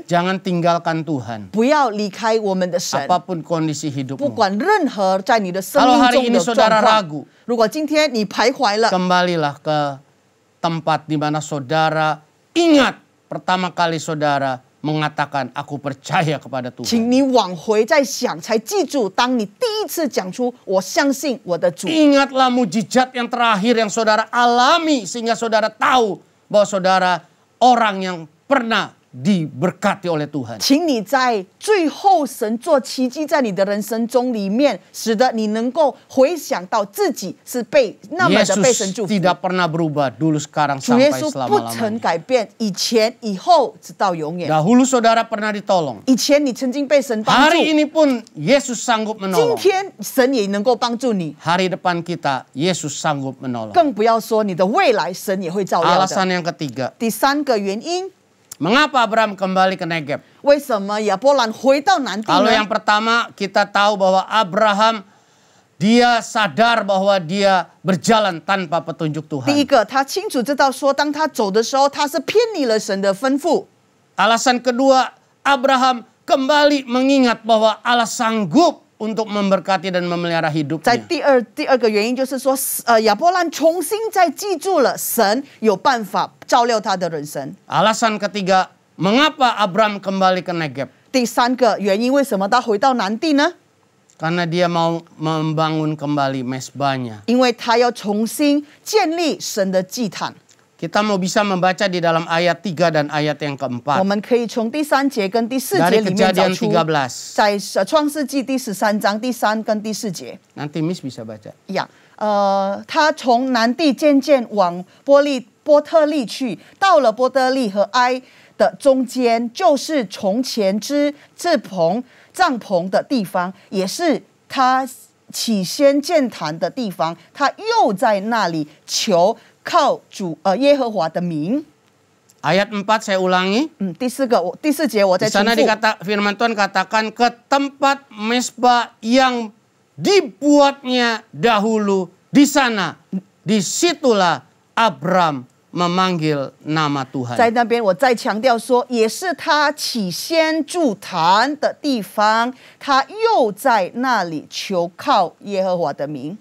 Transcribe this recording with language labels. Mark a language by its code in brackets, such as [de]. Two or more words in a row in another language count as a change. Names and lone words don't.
[id] Jangan tinggalkan Tuhan. [zh] 不要离开我们的神。 [id] Apapun kondisi [zh] 不 [id] hidupmu. [zh] 管任何在你的生 [id] Kalau [zh] 命 [id] hari [zh] 中 [id] ini [zh] 的 [id] saudara [zh] 状况 [id] ragu， [zh] 如果今天你徘徊了， [id] Kembalilah ke tempat di mana saudara ingat pertama kali saudara mengatakan aku percaya kepada [zh] 请 [id] Tuhan. [zh] 你往回再想，才记住，当你第一次讲出“我相信我的主”， [id] Ingatlah mujizat yang terakhir yang saudara alami sehingga saudara tahu bahwa saudara orang yang pernah diberkati oleh Tuhan. [zh] 请你在最后神做奇迹在你的人生中里面，使得你能够回想到自己是那么的被神 [id] Yesus [zh] 祝福。 [id] tidak pernah berubah dulu sekarang [zh] 主耶 [id] sampai [zh] 稣不曾 [id] selama-lamanya. [zh] 改变，以前以后直到永远。 [id] Dahulu saudara pernah ditolong. [zh] 以前你曾经被神帮助， [id] Hari ini pun Yesus sanggup [zh] 今 [id] menolong. [zh] 天神也能够帮助你， [id] Hari depan kita Yesus sanggup menolong. [zh] 更不要说你的未来，神也会照料的。 [id] Alasan yang ketiga, [zh] 第三个原因， [id] mengapa Abraham kembali ke Negeb? [zh] 为什么亚伯兰回到南地 [id] Kalau [zh] 呢 [id] yang？ pertama kita tahu bahwa Abraham dia sadar bahwa dia berjalan tanpa petunjuk [zh] 第一 [id] Tuhan. [zh] 个，他清楚知道说，当他走的时候，他是偏离了神的吩咐。 [id] Alasan kedua, Abraham kembali mengingat bahwa Allah sanggup untuk memberkati dan memelihara [zh] 在 [id] hidupnya. [zh] 第二个原因就是说，亚伯兰重新再记住了神有办法照料他的人生。 [id] Alasan ketiga, mengapa Abraham kembali ke Negeb? [zh] 第三个原因，为什么他回到南地呢？ [id] Karena dia mau membangun kembali mesbahnya. [zh] 因为他要重新建立神的祭坛。 [id] Kita mau bisa membaca di dalam ayat 3 dan ayat yang [zh] 我 [id] keempat. [zh] 们可以从第3节跟第4节 [id] Dari [zh] 里面找 [id] Kejadian [zh] 出， 13. 在创世纪第13章第3跟第4节 [id] Nanti Miss bisa baca. [zh] 一样。他从南地渐渐往波特利去，到了波特利和埃的中间，就是从前支帐篷的地方，也是他起先建坛的地方。他又在那里求靠耶和华的名。 [id] Ayat 4 saya ulangi. [zh] 第四节我再 [id] Di [zh] 重 [id] sana [zh] 复。 [id] firman Tuhan katakan ke tempat mesbah yang dibuatnya dahulu di sana. Disitulah Abram memanggil nama [zh] 在 [id] Tuhan. [zh] 那边，我再强调说，也是他起先筑坛的地方，他又在那里求靠耶和华的名。